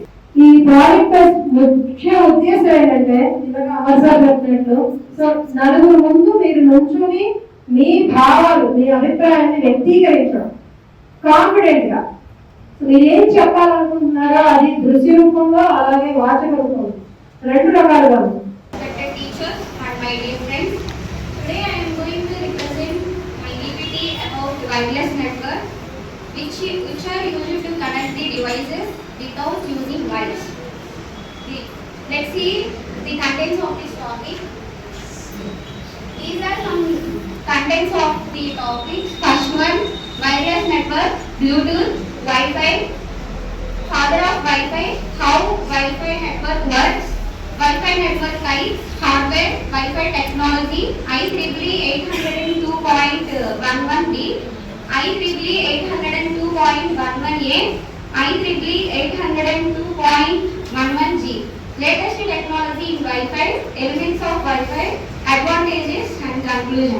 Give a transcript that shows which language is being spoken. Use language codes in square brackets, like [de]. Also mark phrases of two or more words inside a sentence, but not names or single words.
[te] ఈ [en] project fest [te] ముఖ్య ఉద్దేశం ఏంటంటే ఇలాగ అమర్ సార్ చెప్పినట్లు నలుగురు ముందు మీరు నుంచుని మీ భావాలు, మీ అభిప్రాయాన్ని వ్యక్తీకరించడం కాన్ఫిడెంట్ గా. మీరు ఏం చెప్పాలనుకుంటున్నారో అది దృశ్య రూపంలో అలాగే వాచక రూపంలో రెండు రకాలుగా ఉంది. [en] wireless network which are used to connect the devices without using wires. Let's see the contents of this topic. These are some contents of the topic. First one, wireless network, Bluetooth, Wi-Fi, father of Wi-Fi, how Wi-Fi network works, Wi-Fi network types, hardware, Wi-Fi technology, IEEE 802.11b, IEEE 802.11a, IEEE 802.11g. Latest technology in Wi-Fi, elements of Wi-Fi, advantages and conclusion.